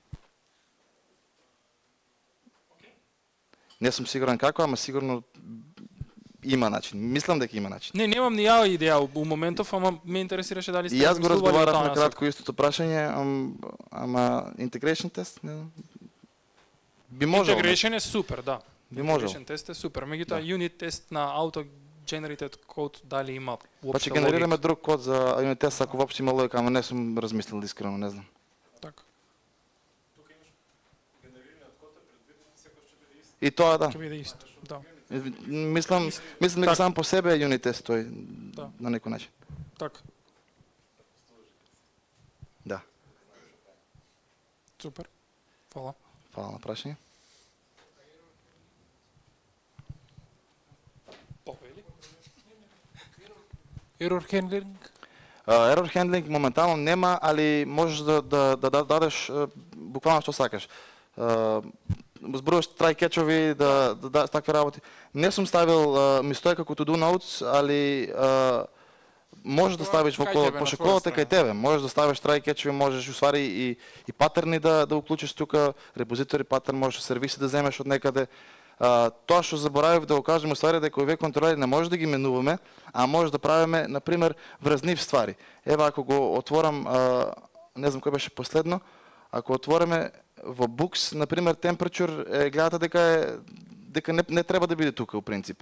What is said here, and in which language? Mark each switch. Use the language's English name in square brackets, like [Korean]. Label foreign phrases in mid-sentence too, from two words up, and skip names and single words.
[Macedonian] Не сум сигурен како, ама сигурно има начин. Мислам дека има начин. Не, немам ни ја идеја у моментов, ама ме интересираше дали сте И јас го размислували разговарав о таа на кратко истото прашање, ама integration тест, не знам. Би можел. Integration е супер, да. Би можел. Integration тест е супер. Меѓутоа, Да. unit тест на [English] auto generated code [Macedonian] дали има Па уопште ќе генерираме логика? друг код за unit тест ако воопште има логика, ама не сум размислил искрено, не знам. Така. И тоа да. Ќе биде исто. Да. Мислам дека Так. сам по себе е unit тест тој Да. на некој начин. Така. Да. Супер. Фала. Фала на прашање. Повели. [English] Error handling. Error handling [Macedonian] моментално нема, али можеш да дадеш буквално што сакаш. Зборуваш [English] try catch- [Macedonian] ови, да такви работи. Не сум ставил ми стои како [English] to do notes, [Macedonian] али можеш да ставиш во Кај кодот, тебе, пошто на твоја кодот е кај страна. тебе. Можеш да ставиш [English] try catch- [Macedonian] ови, можеш усвари и патерни да уклучиш тука, репозитори патерн, можеш сервиси да земеш од некаде. Тоа што заборавив да го кажем усвари дека овие контролери не може да ги менуваме, а може да правиме на пример вразнив ствари. Ева ако го отворам, не знам кој беше последно, ако отвориме во Books, на пример temperature, гледате дека не треба да биде тука у принцип.